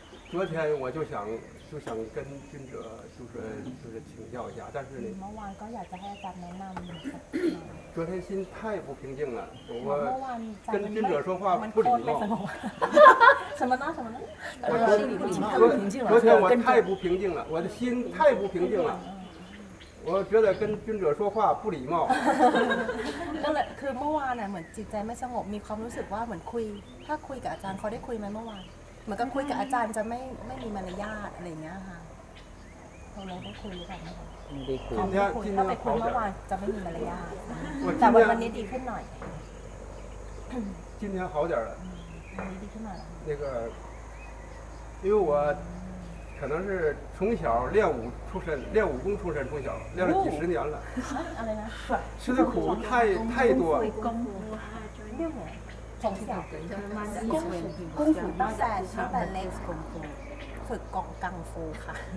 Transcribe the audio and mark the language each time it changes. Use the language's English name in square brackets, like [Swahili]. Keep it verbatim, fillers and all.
[Chinese] 昨天我就想，就想跟尊者，就是就是请教一下，但是呢， [Thai] เมื่อวานก็อยากจะให้อาจารย์แนะนำ。 [Chinese] 昨天心太不平静了，我跟尊者说话不礼貌。什么呢？什么呢？我心里不平静了。昨天我太不平静了，我的心太不平静了。我觉得跟尊者说话不礼貌 [Thai] ก็เลยคือเมื่อวานน่ะเหมือนจิตใจไม่สงบมีความรู้สึกว่าเหมือนคุยถ้าคุยกับอาจารย์เขาได้คุยมั้ยเมื่อวานเหมือนกับคุยกับอาจารย์จะไม่ไม่มีมารยาทอะไรอย่างเงี้ยค่ะเราเลยได้คุยกันนะคะ ไม่ได้คุย ถ้าไปคุยเมื่อวานจะไม่มีมารยาทแต่วันนี้ดีขึ้นหน่อย [Chinese] 今天好点了 [Thai] ดีขึ้นหน่อย [Chinese] 那个因为我可能是从小练武出身，练武功出身，从小练了几十年了。吃的苦太太多。功夫，练武，从小功夫，功夫 [Thai] ตั้งแต่ตั้งแต่เล็ก [Chinese] 功夫， [Thai] ฝึกกองกังฟูค่ะ。